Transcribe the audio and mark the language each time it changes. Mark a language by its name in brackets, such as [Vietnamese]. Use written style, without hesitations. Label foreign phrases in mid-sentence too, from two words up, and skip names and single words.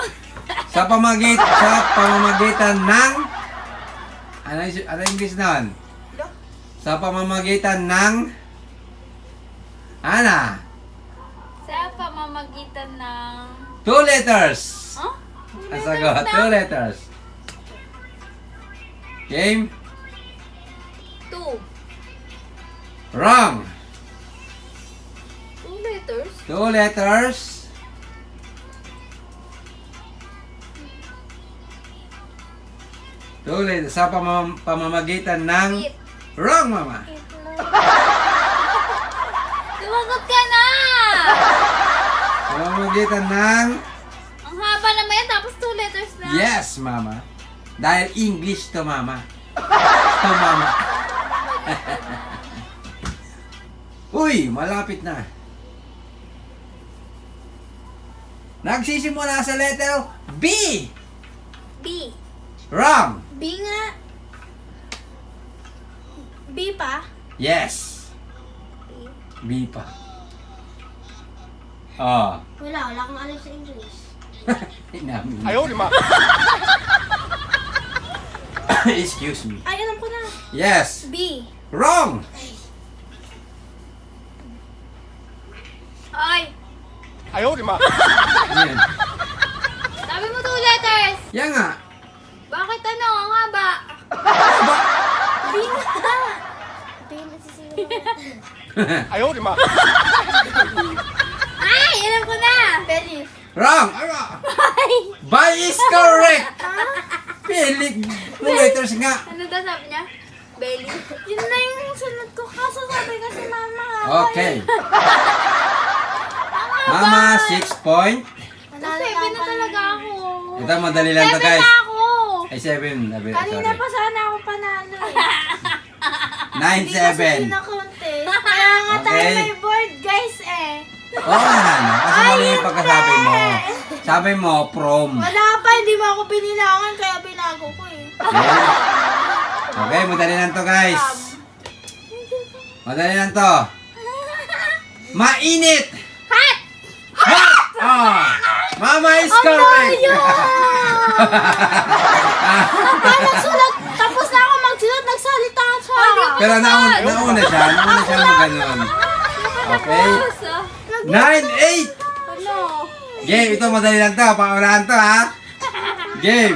[Filipino] Sa pamamagitan ng... Ano English na? Sa pamamagitan ng... Hana, Sa pamamagitan ng... [English] 2 letters. Huh? [Filipino] Ang sagot, [English] 2 letters. [Filipino] Game? 2. [English] Wrong. 2 letters? 2 letters. [Filipino] Sa pamamagitan ng... [English] Eat. Wrong, Mama. [Filipino] Lumagot ka na! Pamamagitan ng... Ang haba naman yan, tapos [English] 2 letters [Filipino] na. Yes, Mama. Dahil English to, Mama. To, Mama. Uy, malapit na. Nagsisimula sa letter B. B. [English] Wrong. [Filipino] B nga. B pa? [English] Yes. B. [Filipino] B pa. Oh. Wala akong alam sa English. Inamin. [Chinese] 哎呦我的妈！ [English] Excuse me. [Filipino] Ay, alam ko na. [English] Yes. B. Wrong. Ay! [Chinese] 哎呦我的妈！ [Filipino] Yan. Sabi mo [English] 2 letters! [Filipino] Yan nga. Bakit ano? Ang haba! B nga. B na sisigaw. [Chinese] 哎呦我的妈！ [Filipino] Ay! Alam ko na! [English] Belief. Wrong. Ano? By is correct. [Filipino] Pilik. 2 letters nga. Ano daw sabi niya? Belly? Yun na yung sunod ko. Kaso sabi kasi mama. [English] Okay. Mama, 6 point. [Filipino] Kasi 7 na talaga ako. Ito, madali lang to, 7 guys. na ako! Ay, 7. Kanina pa sana ako panalo eh. 9, Hindi kasi 7. pinakontest. Kaya nga tayo [English] Okay. [Filipino] may board guys eh. Oo nga, Hana. Kasi mali yung pagkasabi mo. Sabi mo, prom. Wala pa, hindi mo ako pinilangan kaya binago ko eh. [English] Okay? [Filipino] Okay, madali lang to, guys. Madali lang to. Mainit! [English] Hot! Hot! Oh! Mama is correct! [Filipino] Nagsulat, tapos na ako magsulat, nagsalita siya. Pero nauna siya mag ganun. Okay? 9, 8! Ano? Game, ito madali lang to. Paunahan to, ha? Game.